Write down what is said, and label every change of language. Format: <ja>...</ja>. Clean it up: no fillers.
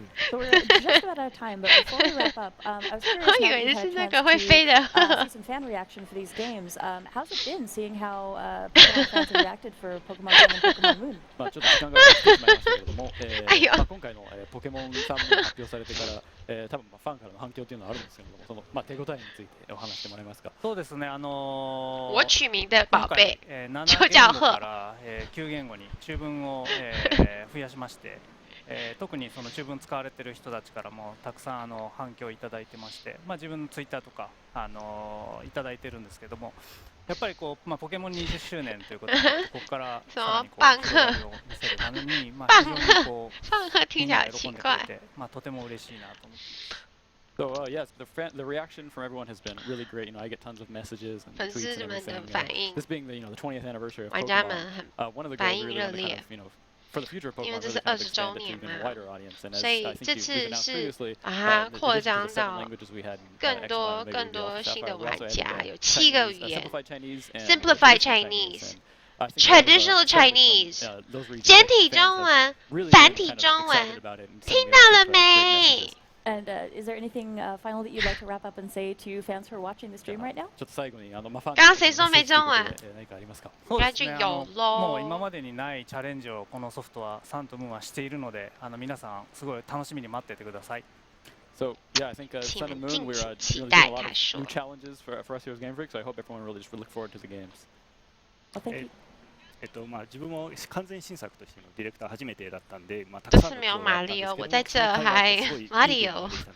<en>So we're just about out of time, but before we wrap up, I was curious if you had a chance to see some fan reaction for these games. How's it been seeing how Pokemon fans have reacted for Pokemon Sun and Pokemon Moon?</en> <ja>まあちょっと時間がかかってしまいましたけれども、今回のポケモンサンが発表されてから、多分ファンからの反響というのはあるんですけれども、その手応えについてお話してもらえますか。そうですね、</ja> <zh>我取名的宝贝就叫鹤。</zh> <ja>から9言語に中文を増やしまして。特にその中文使われてる人たちからもたくさん反響をいただいてまして、自分のツイッターとかいただいてるんですけども、やっぱりこうポケモン20周年ということでここからさらにこう広がりを見せるために非常にこうみんな喜んでくれてとても嬉しいなと思って。</ja> <en>So yes, the reaction from everyone has been really great. I get tons of messages and tweets and everything. This being the 20th anniversary of Pokemon, one of the goals really kind of for the future of Pokemon, really kind of expand it to even a wider audience. And as I think you've announced previously,</en> <zh>扩张到更多新的玩家，有7个语言 ，</zh> <en>Simplified Chinese。 traditional Chinese，</en> <zh>简体中文，繁体中文，听到了没？</zh> <en>And is there anything final that you'd like to wrap up and say to fans who are watching the stream right now?</en> <zh>刚刚谁说没中文？</zh> <ja>そうですね。もう今までにないチャレンジをこのソフトはサンとムーンはしているので、皆さんすごい楽しみに待っててください。</ja> <en>So yeah, I think Sun and Moon, we're doing a lot of new challenges for us here as Game Freak. So I hope everyone really just look forward to the games. Well, thank you.</en> <ja>自分も完全新作としてのディレクター初めてだったんで、</ja> <zh>这次没有马里奥，我在这还马里奥。</zh>